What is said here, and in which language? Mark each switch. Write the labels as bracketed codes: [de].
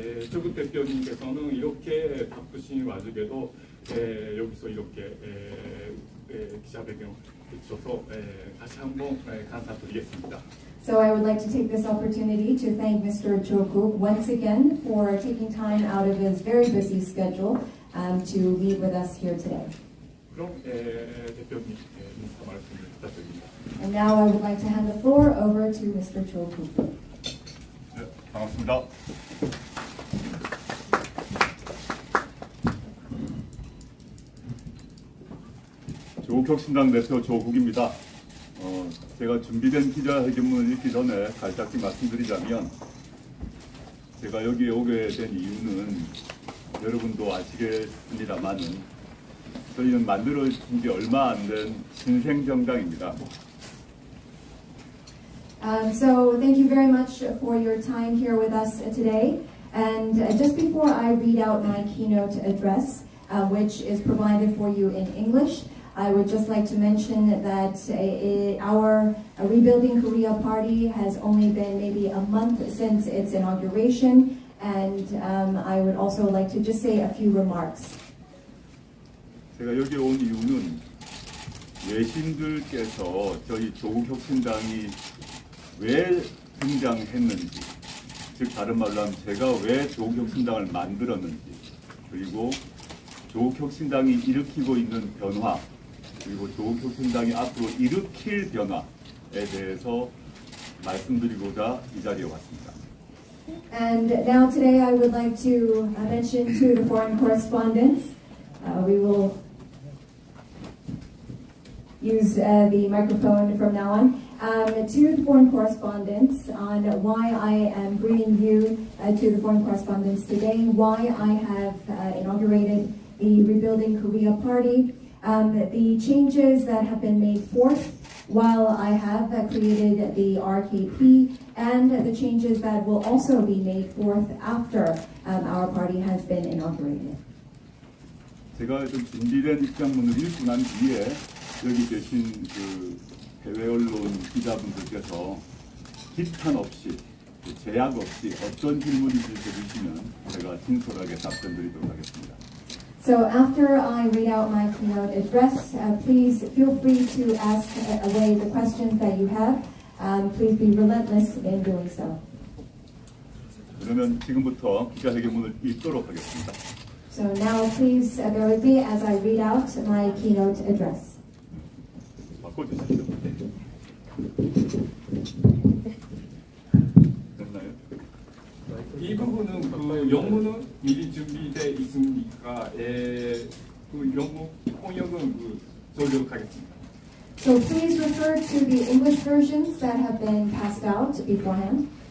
[ko] 조국 대표님께서는 이렇게 바쁘신 와중에도 여기서 이렇게 기자회견 해주셔서 다시 한번 감사드리겠습니다. [en] So I would like to take this opportunity to thank Mr. Jokuk once again for taking time out of his very busy schedule to meet with us here today. [ko] 그럼 대표님 인사 말씀을 부탁드립니다. [en] And now I would like to hand the floor over to Mr. Jokuk. [ko] 네, 반갑습니다. 조국혁신당 대표 조국입니다. 제가 준비된 기자회견문을 읽기 전에 간략히 말씀드리자면 제가 여기에 오게 된 이유는 여러분도 아시겠습니다만은 저희는 만들어진 지 얼마 안 된 신생정당입니다. [en] So thank you very much for your time here with us today. And just before I read out my keynote address, which is provided for you in English. I would just like to mention that our Rebuilding Korea Party has only been maybe a month since its inauguration, and I would also like to just say a few remarks. [ko] 제가 여기 온 이유는 외신들께서 저희 조국혁신당이 왜 등장했는지, 즉 다른 말로 하면 제가 왜 조국혁신당을 만들었는지, 그리고 조국혁신당이 일으키고 있는 변화, 그리고 조국혁신당이 앞으로 일으킬 변화에 대해서 말씀드리고자 이 자리에 왔습니다. [en] And now today I would like to mention to the foreign correspondents, we will use the microphone from now on, to the foreign correspondents on why I am bringing you to the foreign correspondents today, why I have inaugurated the Rebuilding Korea Party, the changes that have been made forth while I have created the RKP, and the changes that will also be made forth after our party has been inaugurated. [ko] 제가 좀 준비된 입장문을 읽고 난 뒤에 여기 계신 그 해외 언론 기자분들께서 기탄 없이 제약 없이 어떤 질문이든지 주시면 제가 진솔하게 답변드리도록 하겠습니다. [en] So after I read out my keynote address, please feel free to ask away the questions that you have. Please be relentless in doing so. [ko] 그러면 지금부터 기자회견문을 읽도록 하겠습니다. [en] So now please bear with me as I read out my keynote address. [ko] 바꿔주십시오. 됐나요? 이 부분은 그 영문은 미리 준비되어 있으니까 그 영문 통역은 조력하겠습니다. [en] So please refer to the English versions that have been passed out beforehand.